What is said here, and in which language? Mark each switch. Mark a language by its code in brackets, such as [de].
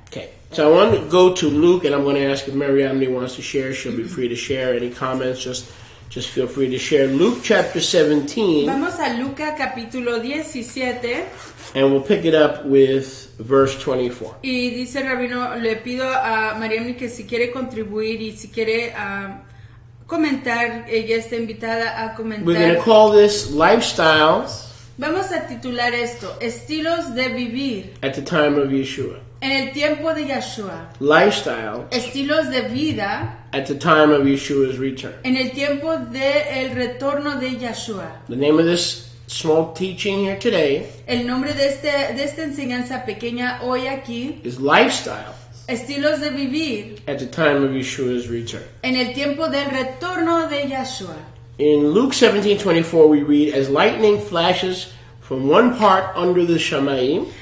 [en] Okay, so I want to go to Luke, and I'm going to ask if Mariamne wants to share. She'll be free to share. Any comments, just feel free to share. Luke chapter 17, [es] Vamos a Lucas capítulo 17 [en] and we'll pick it up with verse 24. [es] y dice Rabino, le pido a Mariamne que si quiere contribuir y si quiere comentar, ella está invitada a [en] We're going to [es] comentar. [en] call this Lifestyles [es] Vamos a titular esto, estilos de vivir [en] at the time of Yeshua. [es] en el tiempo de Yeshua. [en] Lifestyle [es] Estilos de vida [en] at the time of Yeshua's return. [es] en el tiempo del retorno de Yeshua. [en] The name of this small teaching here today [es] El nombre de esta enseñanza pequeña hoy aquí, [en] is Lifestyle [es] estilos de vivir [en] at the time of Yeshua's return. [es] en el tiempo del retorno de Yeshua. [en] In Luke 17:24 we read, as lightning flashes from one part under the Shamayim,